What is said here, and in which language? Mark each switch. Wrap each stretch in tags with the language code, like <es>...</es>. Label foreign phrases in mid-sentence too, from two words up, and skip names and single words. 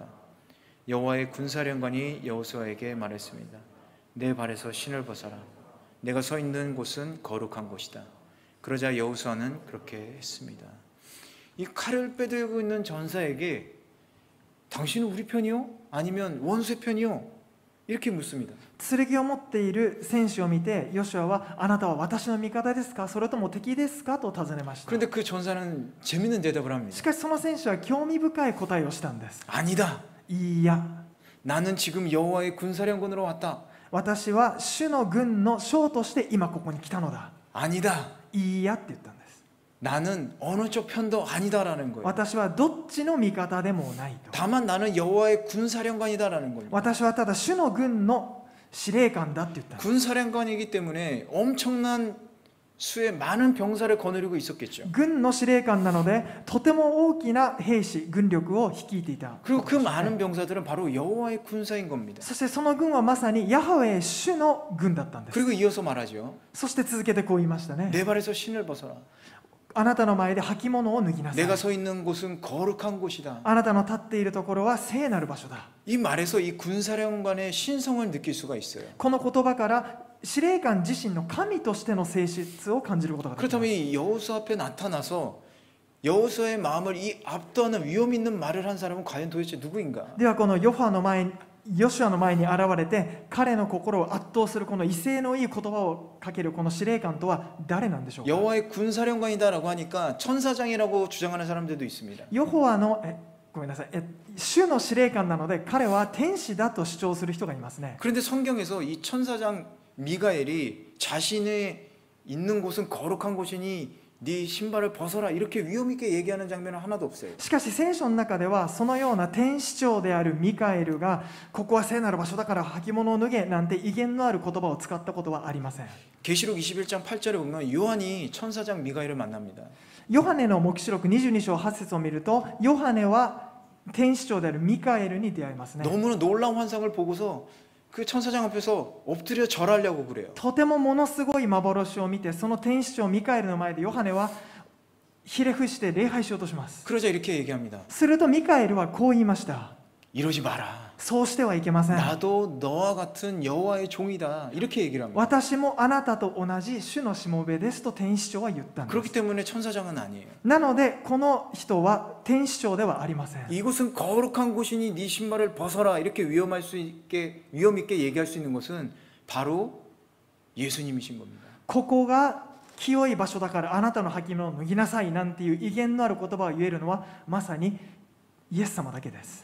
<ko>여호와의 군사령관이 여호수아에게 말했습니다. 내 발에서 신을 벗어라. 내가 서 있는 곳은 거룩한 곳이다. 그러자 여호수아는 그렇게 했습니다. 이 칼을 빼들고 있는 전사에게 당신은 우리 편이요? 아니면 원수의 편이요? 이렇게 묻습니다.</ko> <ja>剣を持っている戦士を見てヨシュアはあなたは私の味方ですかそれとも敵ですかと尋ねました。</ja> <ko>그런데 그 전사는 재밌는 대답을</ko> <ja>し</ja> <ko>합니다.</ko> <ja>かしその戦士は興味深い答えをしたんです。</ja> <ko>아니다.</ko> <ja>いいや、</ja> <ko>나는 지금 여호와의 군사령관으로 왔다.</ko> <ja>私は主の軍の将として今ここに来たのだ。</ja> <ko>아니다.</ko> <ja>いいやって言ったんです。</ja> <ko>나는 어느 쪽 편도 아니다라는 거예요.</ko> <ja>私はどっちの味方でもないと。</ja> <ko>다만 나는 여호와의 군사령관이다라는 겁니다.</ko> <ja>私はただ主の軍の司令官だって言ったんです。</ja> <ko>군사령관이기 때문에 엄청난 수의 많은 병사를 거느리고 있었겠죠.</ko> <ja>軍の司令官なのでとても大きな兵士軍力を率いていた。</ja> <ko>그리고 그 많은 병사들은 바로 여호와의 군사인 겁니다.</ko> <ja>そしてその軍はまさにヤハウェ主の軍だったんです。</ja> <ko>그리고 이어서 말하죠.</ko> <ja>そして続けてこう言いましたね。</ja> <ko>내 발에서 신을 벗어라.</ko> <ja>あなたの前で履物を脱ぎなさい。</ja> <ko>내가 서 있는 곳은 거룩한 곳이다.</ko> <ja>あなたの立っているところは聖なる場所だ。</ja> <ko>이 말에서 이 군사령관의 신성을 느낄 수가 있어요.</ko> <ja>この言葉から司令官自身の神としての性質を感じることができます。</ja> <ko>그렇다면 이 여호수 앞에 나타나서 여호수아의 마음을 이 압도하는 위험 있는 말을 한 사람은 과연 도대체 누구인가?</ko> <ja>ではこのヨシュアの前に現れて彼の心を圧倒するこの威勢のいい言葉をかけるこの司令官とは誰なんでしょうか。</ja> <ko>여호와의 군사령관이다라고 하니까 천사장이라고 주장하는 サラム들도 있습니다.</ko> <ja>ヨホワのごめんなさい主の司令官なので彼は天使だと主張する人がいますね。</ja> <ko>그런데 성경에서 이 천사장 미가엘이 자신의 있는 곳은 거룩한 곳이니 네 신발을 벗어라 이렇게 위험 있게 얘기하는 장면은 하나도 없어요.</ko> <ja>しかし聖書の中ではそのような天使長であるミカエルがここは聖なる場所だから履物を脱げなんて威厳のある言葉を使ったことはありません。</ja> <ko>계시록 21장 8절에 보면 요한이 천사장 미가엘을 만납니다.</ko> <ja>ヨハネの黙示録22章8節を見るとヨハネは天使長であるミカエルに出会いますね。</ja> <ko>너무나 놀라운 환상을 보고서 그 천사장 앞에서 엎드려 절하려고 그래요.</ko> <ja>とてもものすごい幻を見てその天使長ミカエルの前でヨハネはひれ伏して礼拝しようとします。</ja> <ko>그러자 이렇게 얘기합니다.</ko> <ja>するとミカエルはこう言いました。</ja> <ko>이러지 마라.</ko> <ja>そうしてはいけません。</ja> <ko>나도 너와 같은 여호와의 종이다. 이렇게 얘기를 합니다.</ko> <ja>私もあなたと同じ主のしもべですと天使長は言ったんで</ja> <ko>그렇기</ko> <ja>す。</ja> <ko>때문에 천사장은 아니에요.</ko> <ja>なのでこの人は天使長ではありません。</ja> <ko>이곳은 거룩한 곳이니 네 신발을 벗어라. 이렇게 위험 있게 얘기할 수 있는 것은 바로 예수님이신 겁니다.</ko> <ja>ここが清い場所だからあなたの履物を脱ぎなさいなんていう威厳のある言葉を言えるのはまさにイエス様だけです。</ja>